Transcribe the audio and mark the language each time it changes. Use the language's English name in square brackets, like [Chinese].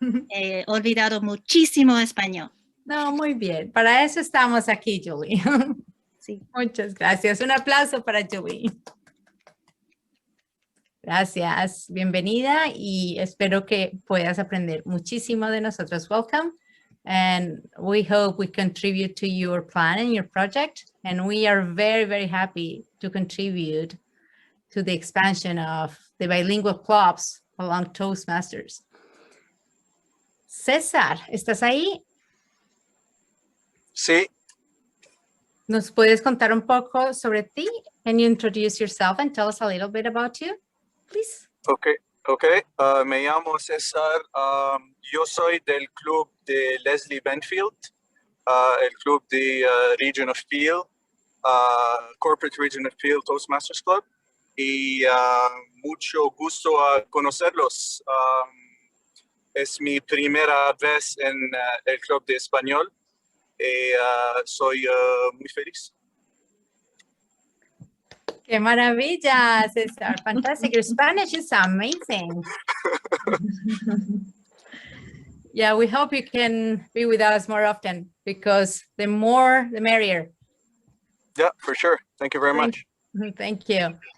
[Spanish] He olvidado muchísimo español. No, muy bien. Para eso estamos aquí, Julie. Sí. Muchas gracias. Un aplauso para Julie. Gracias. Bienvenida y espero que puedas aprender muchísimo de nosotros. [English] Welcome. And we hope we contribute to your plan and your project. And we are very, very happy to contribute to the expansion of the bilingual clubs along Toastmasters. [Spanish] César, ¿estás ahí? Sí, ¿Nos puedes contar un poco sobre ti? [English] Can you introduce yourself and tell us a little bit about you, please? [Spanish] ok. Me llamo César. Yo soy del club de Leslie Benfield, el club de Region of Peel, Corporate Region of Peel Toastmasters Club. Y mucho gusto a conocerlos. Es mi primera vez en el club de español y soy muy feliz. ¡Qué maravilla, César! [English] Fantastic. Your Spanish is amazing. Yeah, we hope you can be with us more often because the more, the merrier. Yeah, for sure. Thank you very much. Thank you.